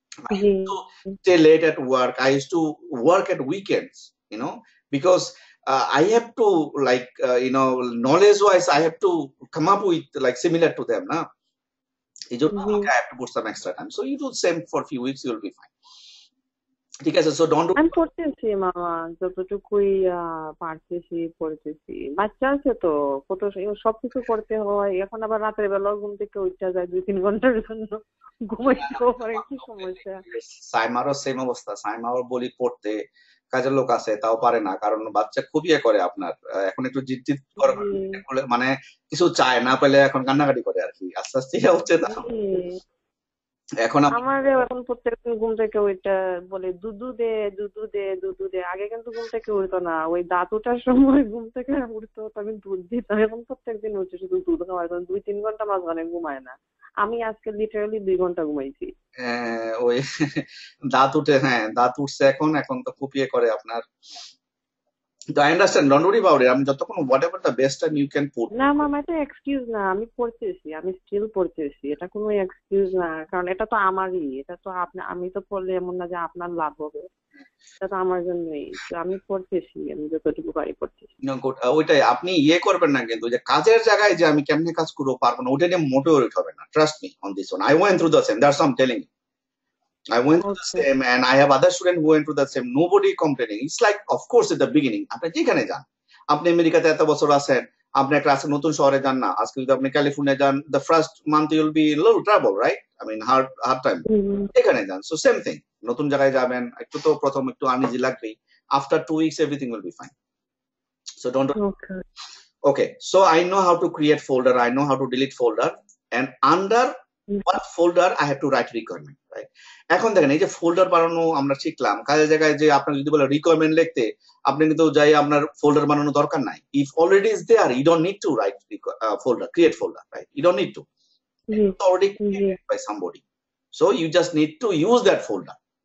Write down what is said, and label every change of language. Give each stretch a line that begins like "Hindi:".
English: I used to stay late at work. I used to work at weekends, because I have to, like, knowledge-wise, I have to come up with, like, similar to them, na? I have to put some extra time. So you do the same for a few weeks, you'll be fine.
Bangla: ঠিক আছে,
English: so don't
Bangla: আমি পড়তেছি মামা, যতটুকুই পারতেছি পড়তেছি। বাচ্চা আছে তো, কত সবকিছু করতে হয়। এখন আবার রাতের বেলা ঘুম থেকে উঠা যায় 2-3 ঘন্টার জন্য, ঘুমাইতেও পারে, কি সমস্যা। সাইমারও সেম অবস্থা। সাইমাও বলি পড়তে, কাজের লোক আছে তাও পারে না, কারণ বাচ্চা খুব করে আপনার। এখন একটু জিদ করে, মানে কিছু চায় না পেলে এখন কান্নাকাটি করে আর কি, আস্তে আস্তে হচ্ছে। এখন এখন প্রত্যেকদিন ঘুম থেকে ওইটা বলে দুধু দে দুধু দে দুধু দে। আগে কিন্তু ঘুম থেকে উঠতো না, ওই দাঁত ওঠার সময় ঘুম থেকে উঠতো, আমি দুধ দিতাম। এখন প্রত্যেকদিন উঠছে শুধু দুধ খাওয়ার, 2-3 ঘন্টা মাঝখানে ঘুমায় না। আমি আজকে লিটারালি 2 ঘন্টা ঘুমাইছি। ওই দাঁত উঠে, দাঁত উঠছে এখন তো খুব করে আপনার।
English: I understand, don't worry about it.
Bangla: আমি যতক্ষণ
English: whatever the best time you can put.
Bangla: না মামা, এটা এক্সকিউজ না, আমি পড়তেছি, আমি স্টিল পড়তেছি, এটা কোনো এক্সকিউজ না। কারণ এটা তো আমারই, এটা তো আমি তো পড়লে এমন না যে আপনার লাভ হবে, এটা তো আমার জন্যই। আমি পড়তেছি, আমি যতটুকু পারি পড়তেছি। ওইটাই, আপনি করবেন না কিন্তু যে কাজের জায়গায় যে আমি কেমনে কাজ করবো পারবো না, ওটা নিয়ে মোটেও হবে না।
English: Trust me on this one. I went through the same. That's what I'm telling you. I went through the same, and I have other students who went through the same. Nobody complaining. It's like, of course, at the beginning,
Bangla: আপনি যেখানে যান, আপনি আমেরিকাতে এত বছর আছেন, আপনি একটা নতুন শহরে যান না, আজকে যদি আপনি ক্যালিফোর্নিয়া যান,
English: the first month you will be a little trouble,
Bangla: right?
English: I mean, hard time.
Bangla: এখানে যান,
English: so same thing.
Bangla: নতুন জায়গায় যাবেন, একটু তো প্রথম একটু আনইজি লাগবেই।
English: After 2 weeks, everything will be fine. So don't. Okay. So I know how to create folder. I know how to delete folder, and under what folder I have to write requirement, right?
Bangla: এখন দেখেন, এই যে folder বানানো আমরা শিখলাম, কাজের জায়গায় যে আপনার যদি বলে রিকোয়ারমেন্ট লিখতে, আপনি কিন্তু যাই আপনার ফোল্ডার বানানো দরকার নাই।
English: If already is there, you don't need to write folder, create folder, right? You don't need to. It's already created by somebody, so you just need to use that folder.